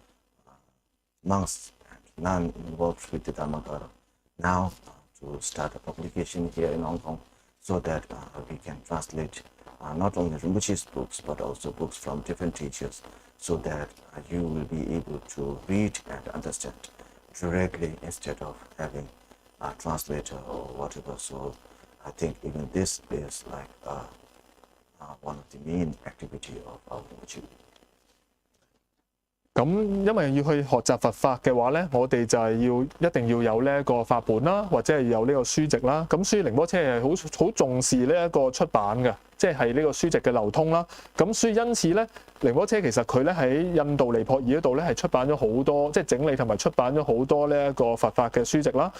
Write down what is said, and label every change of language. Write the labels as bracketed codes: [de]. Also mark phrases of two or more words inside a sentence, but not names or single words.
[en] monks and nuns involved with the Dhammakara now to start a publication here in Hong Kong, so that we can translate not only Rinpoche's books but also books from different teachers, so that you will be able to read and understand directly instead of having a translator or whatever. So I think even this is like one of the main activity of our Rinpoche. [yue] 咁因為要去學習佛法嘅話咧，我哋就係一定要有呢一個法本啦，或者係有呢個書籍啦。咁所以仁波切係好重視呢一個出版嘅， 即係呢個書籍嘅流通啦。咁所以因此咧，仁波切其實佢咧喺印度尼泊爾嗰度咧係出版咗好多，即係整理同埋出版咗好多呢一個佛法嘅書籍啦。